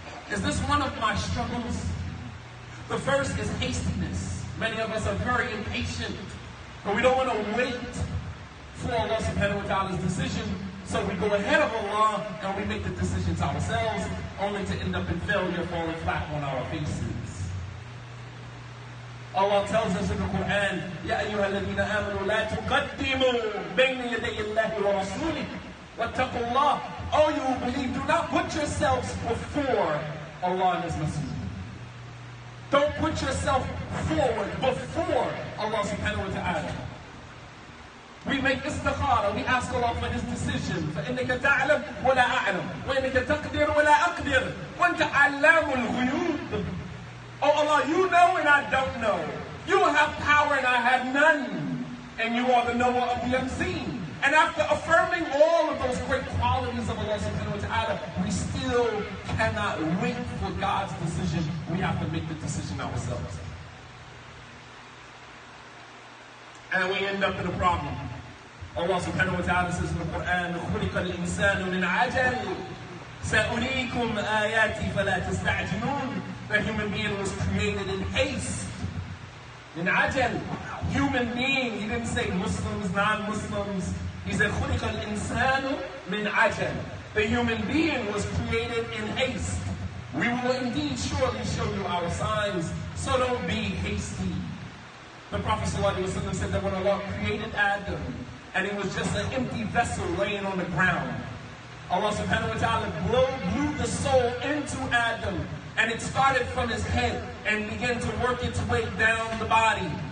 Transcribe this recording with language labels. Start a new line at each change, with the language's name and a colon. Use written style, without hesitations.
English: Is this one of my struggles? The first is hastiness. Many of us are very impatient, but we don't want to wait for Allah subhanahu wa ta'ala's decision. So we go ahead of Allah and we make the decisions ourselves, only to end up in failure, falling flat on our faces.
Arabic: Allah
English: tells us in the Quran,
Arabic: يَا أَيُّهَا الَّذِينَ آمَنُوا لَا تُقَدِّمُوا بَيْنَ يَدَيِ اللَّهِ وَرَسُولِهِ وَاتَّقُوا اللَّهِ.
English: Oh, you who believe, do not put yourselves before Allah and His Messenger. Don't put yourself forward before Allah subhanahu wa ta'ala. We make istikhara, we ask Allah for His decision.
Arabic: فَإِنَّكَ تَعْلَمْ وَلَا أَعْلَمْ وَإِنَّكَ تَقْدِرُ وَلَا أَقْدِرُ وَأَنْتَ عَلَّامُ الْغُيُوبِ.
English: Oh Allah, you know and I don't know. You have power and I have none. And you are the knower of the unseen. And after affirming all of those great qualities of Allah subhanahu wa ta'ala, we still cannot wait for God's decision. We have to make the decision ourselves. And we end up in a problem.
Arabic: Allah subhanahu wa ta'ala
English: says in the Quran,
Arabic: خُلِقَ الْإِنسَانُ مِنْ عَجَلٍ سَأُرِيكُمْ آيَاتِي فَلَا تَسْتَعْجِلُونَ.
English: The human being was created in haste.
Arabic: In ajal,
English: human being, he didn't say Muslims, non-Muslims. He said,
Arabic: خُلِقَ الْإِنسَانُ مِنْ عَجَلٍ.
English: The human being was created in haste. We will indeed surely show you our signs, so don't be hasty. The Prophet ﷺ said that when Allah created Adam, and he was just an empty vessel laying on the ground, Allah subhanahu wa ta'ala blew the soul into Adam, and it started from his head and began to work its way down the body.